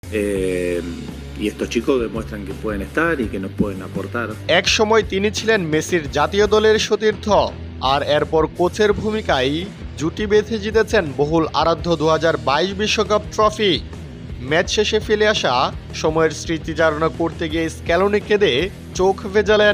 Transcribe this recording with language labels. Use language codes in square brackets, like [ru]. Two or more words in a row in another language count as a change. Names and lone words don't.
[es] Y estos chicos demuestran que pueden estar y que nos pueden aportar. [bn] এক সময় তিনি ছিলেন মেসির জাতীয় দলের সতীর্থ, আর এরপর কোচের ভূমিকায় জুটি বেঁধে জিতেছেন বহুল আরাধ্য 2022 বিশ্বকাপ ট্রফি। ম্যাচ শেষে ফেলে আসা সময়ের স্মৃতিচারণা করতে গিয়ে স্ক্যালোনি কেঁদে চোখ ভেজালেন।